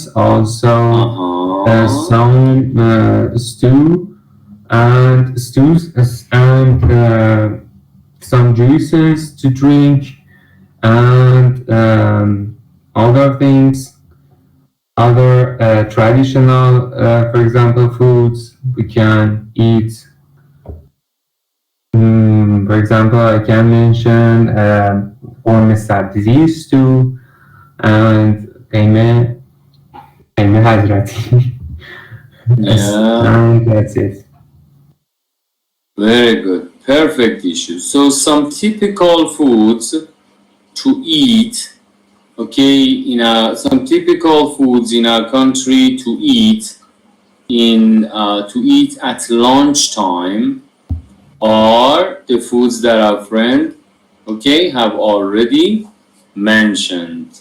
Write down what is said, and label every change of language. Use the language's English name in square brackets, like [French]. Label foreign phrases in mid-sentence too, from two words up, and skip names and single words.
[English] Also, some stews and some juices to drink and other things, other traditional, for example, foods we can eat. For example, I can mention [Persian] قرمه سبزی [English] stew and [Persian] قیمه حضرتی. [English] And that's it. Very good. Perfect issue. So some typical foods to eat, okay, some typical foods in our country to eat at lunchtime are the foods that our friend, okay, have already mentioned.